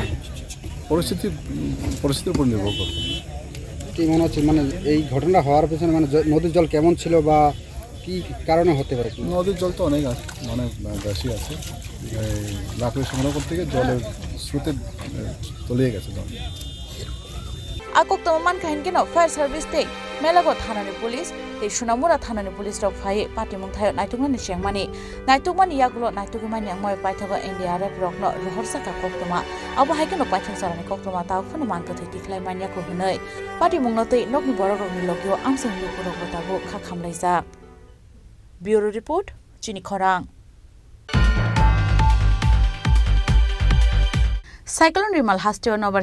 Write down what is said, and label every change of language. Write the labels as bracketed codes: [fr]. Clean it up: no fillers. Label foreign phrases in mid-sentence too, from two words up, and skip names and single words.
[bn] পরিস্থিতির উপর নির্ভর করবে কি মনে হচ্ছে মানে এই ঘটনা হওয়ার পেছনে মানে নদীর জল কেমন ছিল বা কি কারণে হতে পারে নদীর জল তো অনেক বেশি আছে লাকড়ি সংগ্রহ করতে গিয়ে জলের স্রোতে তলিয়ে গেছে জল [trp] Akok toman kahin keno [en] fire service [trp] te Melagor thanani police te Sunamura thanani police rok phai patimung thayo naitungmani chengmani yagulo naitugmani angmoi paithago NDRF rokno rohorsaka koktoma abo haikeno paithang sarani koktoma taw phunu manto thei tiklai mania ko hunai patimung no tei nokni borok rokni lokyo amsang lukurok botabu kha khamlaijak [en] Bureau report [trp] Chini Khorang Cyclone Rimal hasteo nobar